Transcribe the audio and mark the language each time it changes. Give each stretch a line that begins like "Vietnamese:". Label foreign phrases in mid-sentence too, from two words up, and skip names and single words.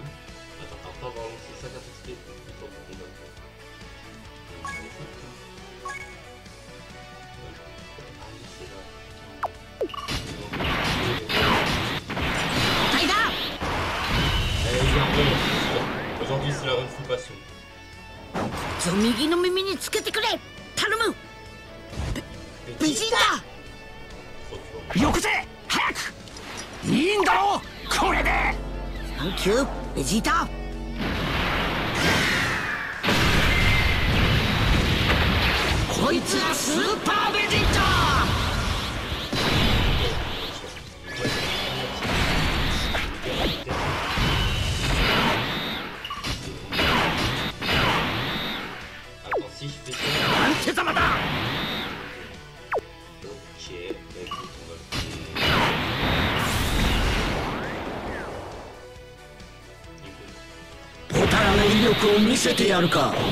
French: Attends, après on va lancer 5 attacks pour combattre. Aujourd'hui c'est la run full passion.
Japanese: 右の耳につけてくれ頼むベジータよこせ早くいいんだろうこれでサンキューベジータこいつはスーパーベジータ
French: Si je fais ça. Ok, bah écoute, on va le faire. Écoute.
Japanese: ポタラの威力を見せてやるか。